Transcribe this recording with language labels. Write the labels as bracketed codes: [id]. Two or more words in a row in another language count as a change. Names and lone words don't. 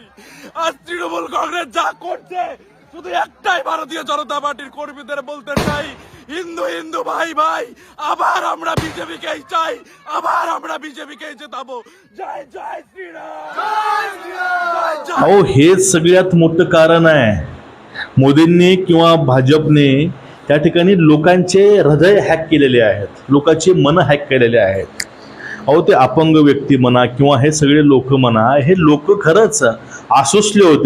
[bn] আজ তৃণমূল কংগ্রেস যা করছে শুধু একটাই ভারতীয় জনতা পার্টির কর্মীদের বলতে চাই, হিন্দু হিন্দু ভাই ভাই, আবার আমরা বিজেপিকেই চাই, আবার আমরা বিজেপিকেই জেতাবো। জয় জয় শ্রীরাম, জয় শ্রীরাম। [mr] अहो, हेच सगळ्यात मोठं कारण आहे. मोदींनी किंवा भाजपने त्या ठिकाणी लोकांचे हृदय हॅक केलेले आहेत, लोकांची मन हॅक केलेले आहेत. अहो, ते अपंग व्यक्ती म्हणा किंवा हे सगळे लोक म्हणा, हे लोक खरंच आसुसले होते.